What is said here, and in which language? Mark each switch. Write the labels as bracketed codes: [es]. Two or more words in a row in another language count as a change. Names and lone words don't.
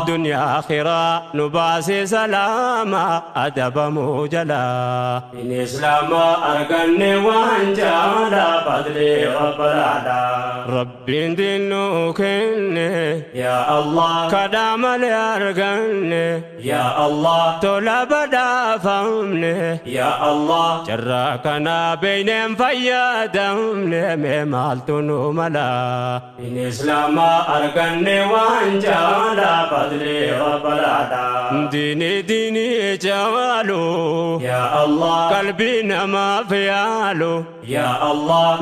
[om] Duniyaa akhiraa nu baase salaamaa adabamuu jalaa. Din Islaama arganne waan jaalaa [ar] فضل رب العلى. [om] Rabbiin diin nu kenne. [ar] يا الله. [om] Kadhaa malee arganne. [ar] يا الله. [om] Tola badhaafamne. [ar] يا الله. [om] Carraa kana beeyneen fayyadamne, mee maaltu nu mala? Din Islaama arganne waan jaalaa [ar] فضل رب العلى. [om] Diini diini jaalu. [ar] يا الله. [om] Qalbii namaaf yaalu. [ar] يا الله.